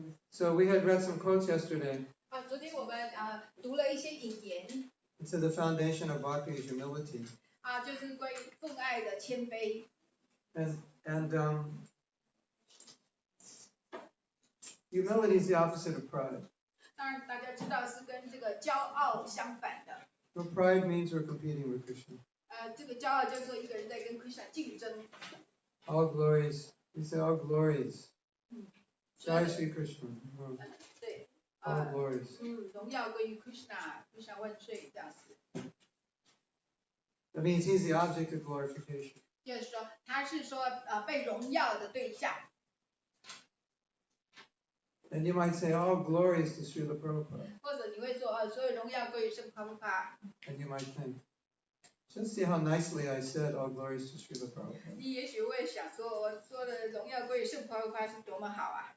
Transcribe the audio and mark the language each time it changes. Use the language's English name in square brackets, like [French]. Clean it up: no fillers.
[English] So we had read some quotes yesterday. [Chinese] 昨天我们读了一些引言。 [English] It said the foundation of bhakti is humility. [Chinese] 就是关于奉爱的谦卑。 [English] And humility is the opposite of pride. [Chinese] 当然，大家知道是跟这个骄傲相反的。 [English] So pride means we're competing with Krishna. [Chinese] 这个骄傲就是说一个人在跟 Krishna 竞争。 [English] All glories, we say all glories. Jai Sri Krishna. [Chinese] 对。 [English] All glories. [Chinese] 荣耀归于 Krishna，Krishna 万岁这样子。 [English] That means he's the object of glorification. [Chinese] 就是说，他是说被荣耀的对象。 [English] And you might say all glories to Srila Prabhupada. [Chinese] 或者你会说所有荣耀归于圣帕布帕。 [English] And you might think, just see how nicely I said all glories to Srila Prabhupada. [Chinese] 你也许会想说，我说的荣耀归于圣帕布帕是多么好啊！